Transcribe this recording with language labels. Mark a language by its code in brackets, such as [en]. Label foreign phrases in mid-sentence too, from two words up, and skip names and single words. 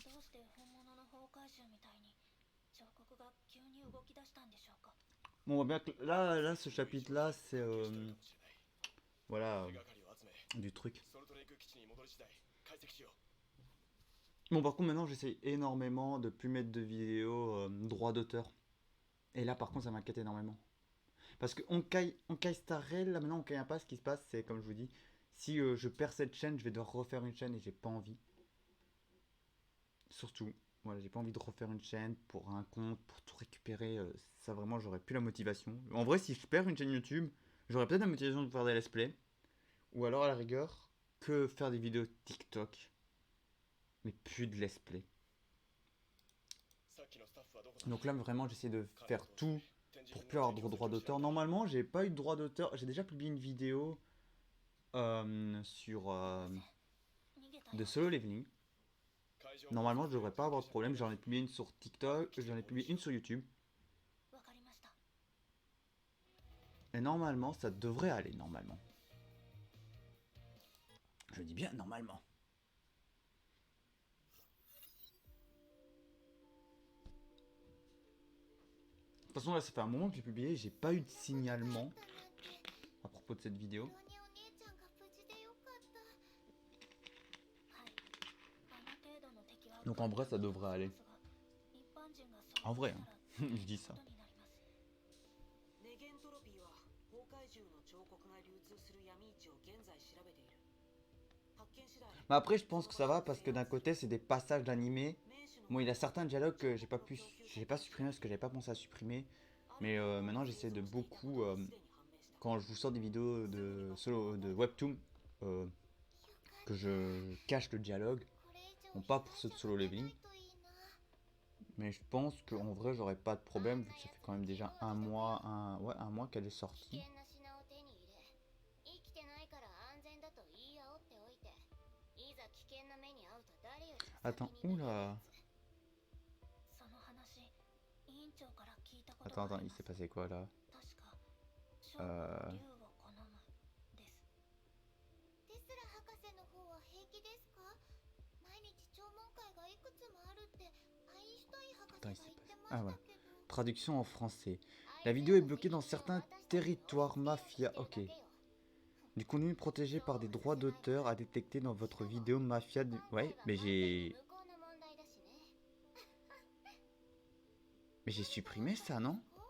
[ja] どうして本物の崩壊獣みたいに彫刻が急に動き出したんでしょうか。 [fr] Bon, on voit bien que là, ce chapitre-là, c'est [ja] 気をつけたかもしれない [fr] voilà [ja] 手がかりを集め [fr] du truc. [ja] ソルトレイク基地に戻り次第解析しよう [fr] Bon, par contre, maintenant, j'essaye énormément de plus mettre de vidéos droit d'auteur. Et là, par contre, ça m'inquiète énormément. Parce que on caille Starrel, là maintenant, on caille pas. Ce qui se passe, c'est comme je vous dis, si je perds cette chaîne, je vais devoir refaire une chaîne et j'ai pas envie. Surtout, voilà, j'ai pas envie de refaire une chaîne pour un compte, pour tout récupérer. Ça, vraiment, j'aurais plus la motivation. En vrai, si je perds une chaîne YouTube, j'aurais peut-être la motivation de faire des [en] let's play. [fr] Ou alors, à la rigueur, que faire des vidéos TikTok. Mais plus de [en] let's play. [ja] さっきのスタッフはどこだ [fr] Donc là, vraiment, j'essaie de [ja] 彼 [fr] faire [ja] を通 [fr] tout [ja] して展示 [fr] pour [ja] 品 [fr] plus [ja] の [fr] avoir [ja] 提 [fr] de [ja] 供 [fr] droit [ja] する [fr] d'auteur. [ja] 機会 [fr] Normalement, j'ai pas eu de droit d'auteur. J'ai déjà publié une vidéo sur [ja] 逃げた [fr] de [ja] よ。 [fr] solo leveling. [ja] 会場 [fr] Normalement, je devrais pas avoir de problème. J'en ai publié une sur TikTok, j'en ai publié une sur YouTube. [ja] わかりました。 [fr] Et normalement, ça devrait aller, normalement. Je dis bien normalement. De toute façon, là, ça fait un moment que j'ai publié. J'ai pas eu de signalement à propos de cette vidéo. [ja] はい。あの程度の敵は [fr] Donc en vrai, ça devrait aller. [ja] 一般人が [fr] En vrai, [ja] そう [fr] hein. [ja] したら [fr] Je dis ça. [ja] ことになります。ネゲントロピーは崩壊獣の彫刻が流通する闇市を現在調べている。発見次第 [fr] Mais après, je pense que ça va parce que d'un côté, c'est des passages d'animé. Bon, il y a certains dialogues que j'ai pas supprimé parce que j'avais pas pensé à supprimer. Mais maintenant, j'essaie de beaucoup, quand je vous sors des vidéos de solo, de webtoon, que je cache le dialogue. Bon, pas pour ceux de solo leveling. Mais je pense qu'en vrai, j'aurais pas de problème vu que ça fait quand même déjà un mois qu'elle est sortie. Attends, oula. [ja] その話、委員長から聞いたことが [fr] Attends, [ja] あり [fr] il [ja] ます [fr] s'est passé quoi là? [ja] 確か、将の竜を好むです。テスラ博士の方は平気ですか？毎日弔問会がいくつもあるってアインシュタイン博士が言ってま [fr] Ah [ja] した [fr] voilà. [ja] けど。 [fr] Traduction en français. La vidéo est bloquée dans certains territoires mafia. Ok. Du contenu protégé par des droits d'auteur à détecter dans votre vidéo mafia. Ouais, mais j'ai supprimé ça, non?